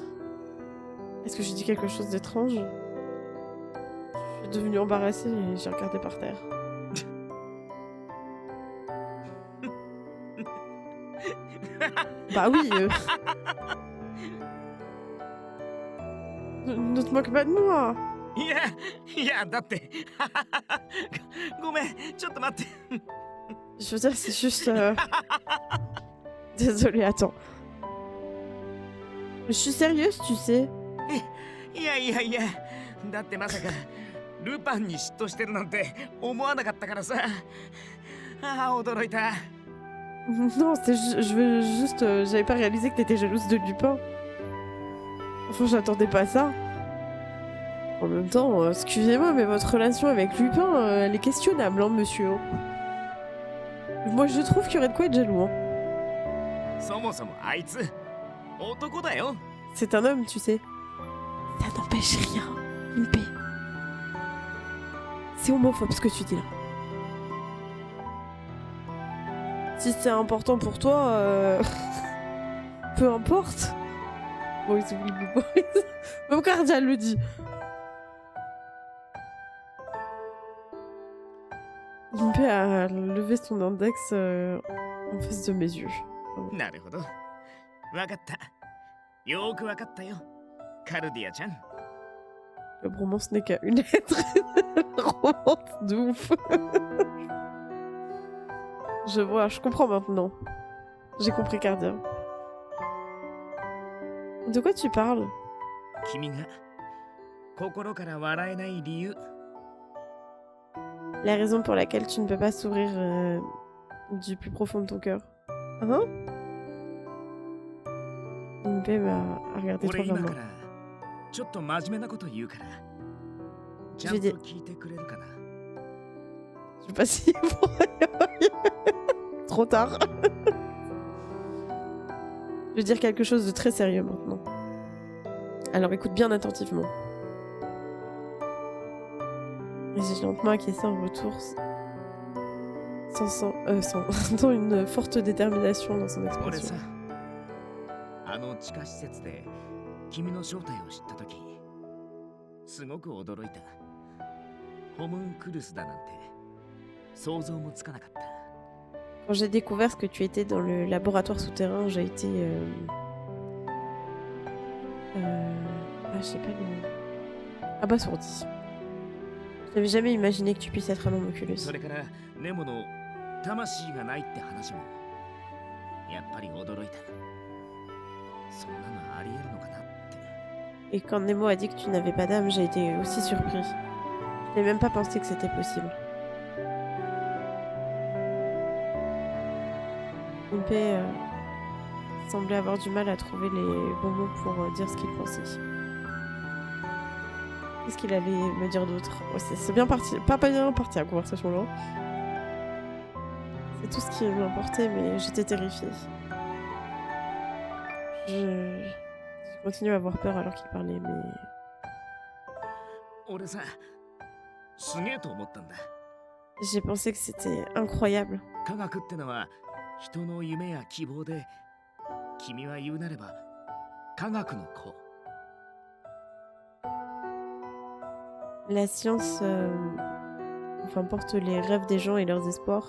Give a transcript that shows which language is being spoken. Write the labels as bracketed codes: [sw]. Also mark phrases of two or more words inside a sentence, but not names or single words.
[fr] Est-ce que j'ai dit quelque chose d'étrange? Je suis devenue embarrassée et j'ai regardé par terre. Bah oui. Ne te moque pas de moi. [ja] いやだってごめんちょっと待って [fr] Je veux dire, c'est juste. Désolée, attends. Je suis sérieuse, tu sais. [ja] いやだってまさかルパンに嫉妬してるなんて思わなかったからさああ驚いた [fr] Non, je veux juste. J'avais pas réalisé que t'étais jalouse de Lupin. Enfin, j'attendais pas ça. En même temps, excusez-moi, mais votre relation avec Lupin, elle est questionnable, hein, monsieur. Moi, je trouve qu'il y aurait de quoi être jaloux. Hein. [ja] そもそもあいつ男だよ [fr] C'est un homme, tu sais. Ça n'empêche rien. Impé. C'est homophobe ce que tu dis là. Si c'est important pour toi, peu importe. [en] Boys will be boys. [fr] Même Cardial le dit. Impé a levé son index en face de mes yeux. [ja] なるほどわかったよーくわかったよカルディアちゃん [fr] Le romance n'est qu'à une lettre. Romance de ouf. Je vois, je comprends maintenant. J'ai compris Cardia. De quoi tu parles? [ja] 君が心から笑えない理由 [fr] La raison pour laquelle tu ne peux pas sourire du plus profond de ton cœur. Hein? Impé m'a regardé [ja] 俺 [fr] trop [ja] 今 [fr] vers [ja] か [fr] moi. [ja] らちょっと真面目なこと言うからちゃんと聞いてくれるかな [fr] sais pas si... Trop tard. Je vais dire quelque chose de très sérieux maintenant. Alors écoute bien attentivement. Et j'ai lentement acquiescé en retour, sans une forte détermination dans son [ja] 俺 [fr] expression. [ja] さあの地下施設で君の正体を知った時すごく驚いた。ホムンクルスだなんて想像もつかなかった。 [fr] Quand j'ai découvert ce que tu étais dans le laboratoire souterrain, j'ai été... je sais pas le mot. Abasourdi. Je n'avais jamais imaginé que tu puisses être un homunculus. [ja] それからネモの魂がないって話もやっぱり驚いた。そんなのありえるのかなって。 [fr] Et quand Nemo a dit que tu n'avais pas d'âme, j'ai été aussi surpris. Je n'ai même pas pensé que c'était possible. Impé semblait avoir du mal à trouver les bons mots pour dire ce qu'il pensait. Qu'est-ce qu'il allait me dire d'autre? Ouais, c'est bien parti, pas bien parti la conversation là. C'est tout ce qui m'importait, mais j'étais terrifiée. Je continue à avoir peur alors qu'il parlait, mais... [ja] 俺さすげえと思ったんだ。 [fr] J'ai pensé que c'était incroyable. [ja] 科学ってのは人の夢や希望で、君は言うなれば科学の子。 [fr] La science porte les rêves des gens et leurs espoirs.